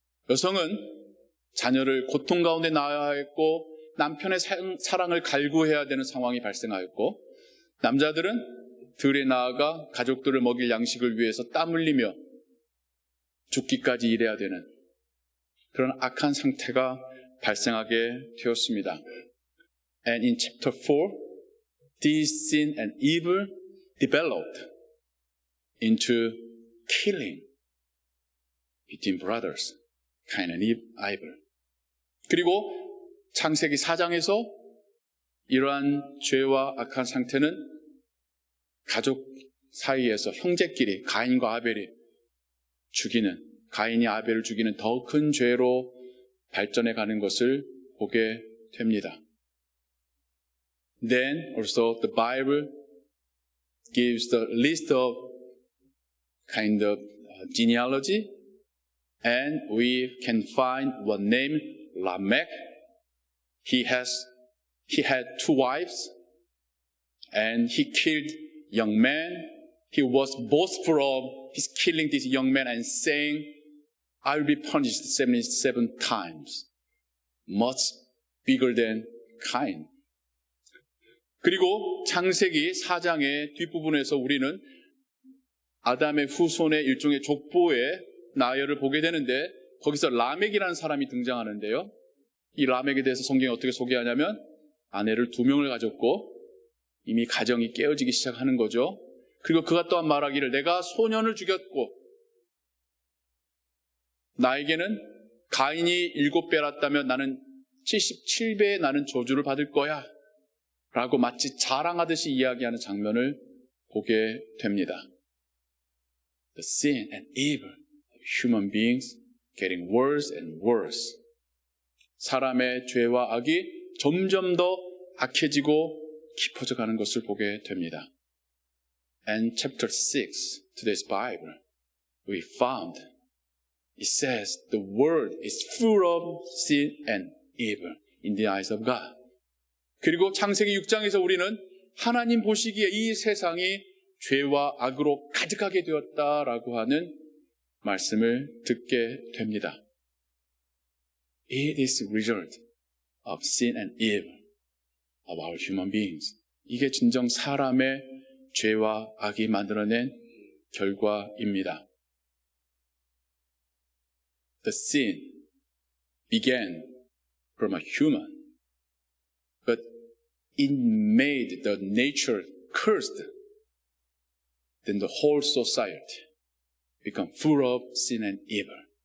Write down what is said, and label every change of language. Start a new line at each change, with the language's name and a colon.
Korean: 여성은 자녀를 고통 가운데 낳아야 했고 남편의 사랑을 갈구해야 되는 상황이 발생하였고 남자들은 들에 나아가 가족들을 먹일 양식을 위해서 땀 흘리며 죽기까지 일해야 되는 그런 악한 상태가 발생하게 되었습니다.
English: And in chapter 4, this sin and evil developed into killing between brothers, Cain and Abel.
Korean: 그리고 창세기 4장에서 이러한 죄와 악한 상태는 가족 사이에서 형제끼리 가인과 아벨이 죽이는, 가인이 아벨을 죽이는 더 큰 죄로 발전해 가는 것을 보게 됩니다.
English: Then also the Bible gives the list of kind of genealogy, and we can find one named Lamech. He had two wives, and he killed young man. He was boastful of his killing this young man and saying, I will be punished 77 times, much bigger than Cain.
Korean: 그리고 창세기 4장의 뒷부분에서 우리는 아담의 후손의 일종의 족보의 나열을 보게 되는데 거기서 라멕이라는 사람이 등장하는데요. 이 라멕에 대해서 성경이 어떻게 소개하냐면 아내를 2명을 가졌고 이미 가정이 깨어지기 시작하는 거죠. 그리고 그가 또한 말하기를 내가 소년을 죽였고 나에게는 가인이 7배랐다면 나는 77배의 나는 저주를 받을 거야 라고 마치 자랑하듯이 이야기하는 장면을 보게 됩니다.
English: The sin and evil of human beings getting worse and worse.
Korean: 사람의 죄와 악이 점점 더 악해지고 깊어져 가는 것을 보게 됩니다.
English: and chapter 6, today's Bible, we found it says the world is full of sin and evil in the eyes of God.
Korean: 그리고 창세기 6장에서 우리는 하나님 보시기에 이 세상이 죄와 악으로 가득하게 되었다라고 하는 말씀을 듣게 됩니다.
English: It is the result of sin and evil of our human beings.
Korean: 이게 진정 사람의 죄와 악이 만들어낸 결과입니다.
English: The sin began from a human, but it made the nature cursed. Then the whole society become full of sin and evil.